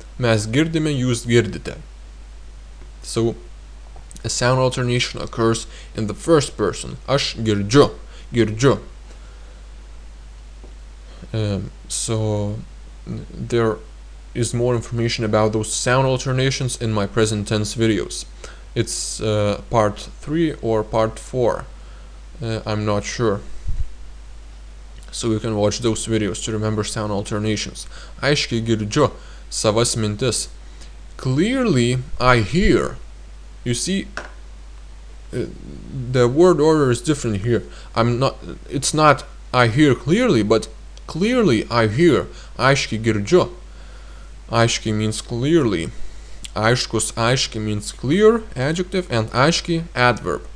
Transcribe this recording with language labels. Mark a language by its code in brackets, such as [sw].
[lt] Mes girdime, jūs girdite. [en] So, a sound alternation occurs in the first person. [lt] Aš girdžiu, girdžiu. [en] So, there is more information about those sound alternations in my present tense videos. It's part 3 or part 4. I'm not sure. So you can watch those videos to remember sound alternations. [lt] Aiškiai girdžiu savas mintis. [en] Clearly I hear. You see, the word order is different here. It's not I hear clearly, but clearly I hear. [lt] Aiškiai girdžiu. Aiškiai [en] means clearly. Aiškus, aiškiai means clear, adjective, and aiškiai, adverb.